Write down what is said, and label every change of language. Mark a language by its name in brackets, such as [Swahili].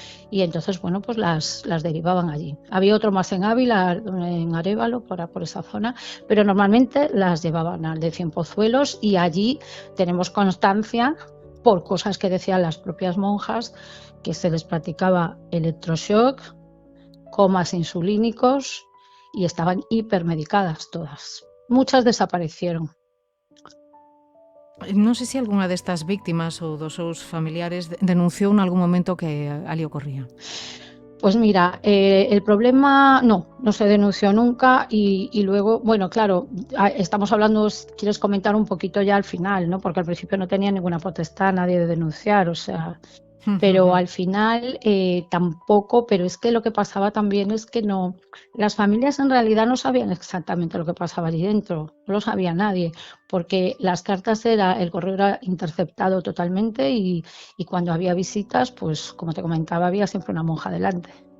[Spanish] Y entonces, bueno, pues las derivaban allí. Había otro más en Ávila, en Arévalo, por esa zona, pero normalmente las llevaban al de Cienpozuelos y allí tenemos constancia, por cosas que decían las propias monjas, que se les practicaba electroshock, comas insulínicos y estaban hipermedicadas todas. Muchas desaparecieron. [Galician] Non sei se algunha destas víctimas ou dos seus familiares denunciou en algún momento que ali ocorría. [Spanish] Pues mira, el problema no se denunció nunca y luego, bueno, claro, estamos hablando, quieres comentar un poquito ya al final, ¿no? Porque al principio no tenía ninguna potestad nadie de denunciar, o sea, pero al final tampoco, pero es que lo que pasaba también es que no, las familias en realidad no sabían exactamente lo que pasaba allí dentro, no lo sabía nadie, porque las cartas el correo era interceptado totalmente y cuando había visitas, pues como te comentaba, había siempre una monja delante.